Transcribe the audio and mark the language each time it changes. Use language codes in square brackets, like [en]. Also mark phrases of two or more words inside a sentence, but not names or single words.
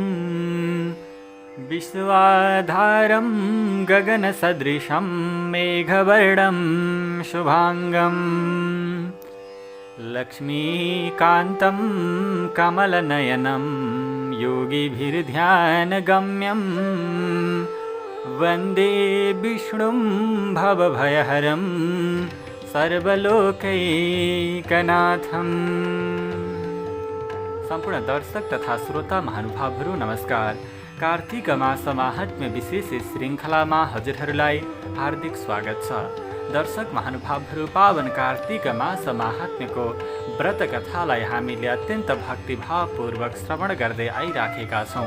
[sa] विश्वाधारं गगनसदृशं मेघवर्णं शुभांगं लक्ष्मीकान्तं कमलनयनं योगिभिर्ध्यानगम्यं वन्दे विष्णुं भवभयहरं सर्वलोकैकनाथम्। [ne] सम्पूर्ण दर्शक तथा श्रोता महानुभावहरू नमस्कार। कार्तिक मास महात्म्य विशेष श्रृङ्खलामा हजुरहरूलाई हार्दिक स्वागत छ। दर्शक महानुभावहरू, पावन कार्तिक मास महात्म्यको व्रत कथालाई हामीले अत्यन्त भक्तिभावपूर्वक श्रवण गर्दै आइराखेका छौँ।